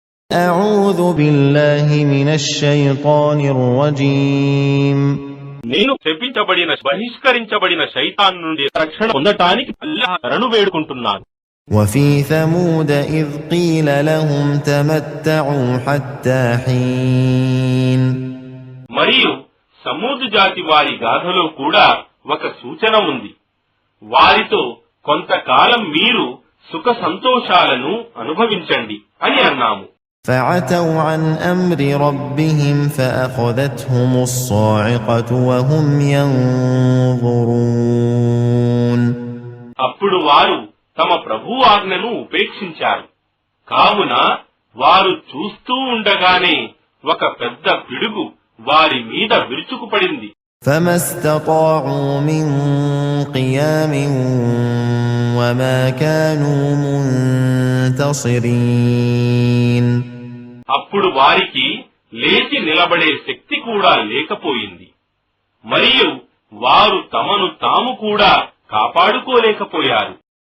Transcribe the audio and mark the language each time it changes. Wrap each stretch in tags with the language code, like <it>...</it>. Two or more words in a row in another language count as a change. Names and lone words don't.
<ar>أعوذ بالله من الشيطان الرجيم</ar> <te>నేను శపించబడిన బహిష్కరించబడిన శైతాన్ నుండి రక్షణ పొందటానికి అల్లాహ్ శరణు వేడుకుంటున్నాను.</te> <ar>وفي ثمود إذ قيل لهم تمتعوا حتى حين</ar> <te>మరియు సమూదు జాతి వారి గాథలో కూడా ఒక సూచన ఉంది. వారితో కొంతకాలం మీరు సుఖ సంతోషాలను అనుభవించండి అని అన్నాము.</te> <ar>فعتوا عن أمر ربهم فأخذتهم الصاعقة وهم ينظرون</ar> <te>అప్పుడు వారు తమ ప్రభువు ఆజ్ఞను ఉపేక్షించారు. కావున వారు చూస్తూ ఉండగానే ఒక పెద్ద పిడుగు వారి మీద విరుచుకుపడింది.</te> <ar>فما استطاعوا من قيام وما كانوا منتصرين</ar> <te>అప్పుడు వారికి లేచి నిలబడే శక్తి కూడా లేకపోయింది. మరియు వారు తమను తాము కూడా కాపాడుకోలేకపోయారు.</te>